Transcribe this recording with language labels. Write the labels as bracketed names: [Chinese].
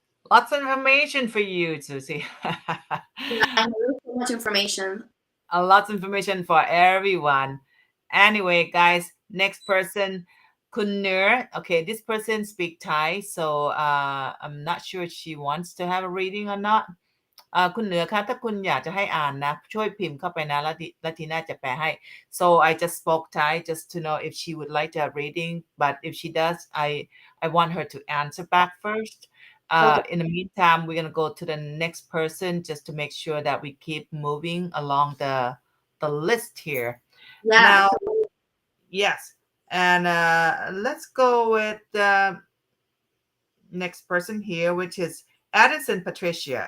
[English] Lots of information for you, Susie. Yeah, so much information. Lots of information for everyone. Anyway, guys, next person, Kunir. Okay, this person speak Thai, so I'm not sure if she wants to have a reading or not. [Thai] คุณเหนือคะถ้าคุณอยากจะให้อ่านนะช่วยพิมพ์เข้าไปนะแล้วทีน่าจะแปลให้ [English] so I just spoke Thai just to know if she would like to have reading, but if she does, I want her to answer back first. Okay. In the meantime, we're going to go to the next person just to make sure that we keep moving along the list here. Yeah. Now, yes, and let's go with the next person here, which is Addison Patricia.